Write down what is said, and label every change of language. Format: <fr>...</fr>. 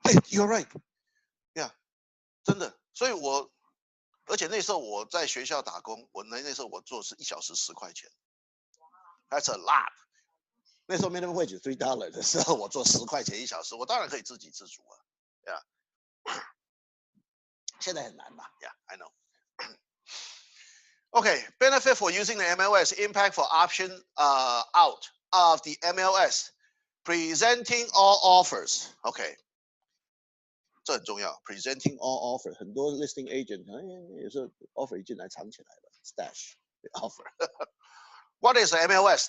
<en>You're right， yeah，</en> <zh>真的。所以而且那时候我在学校打工，那时候我做是1小时10块钱 ，</zh> <en>That's a lot。</en> <zh>那时候 minimum wage $3的时候，我做10块钱1小时，我当然可以自给自足啊，yeah。现在很难吧 ？</zh> <en>Yeah，I know。 Okay, benefit for using the MLS, impact for option out of the MLS, presenting all offers. Okay，</en> <zh>这很重要 ，</zh> <en>presenting all offer，</en> <zh>很多 listing agent 有时候 offer 一进来藏起来了 ，</zh> <en>stash offer。 What is the MLS?</en>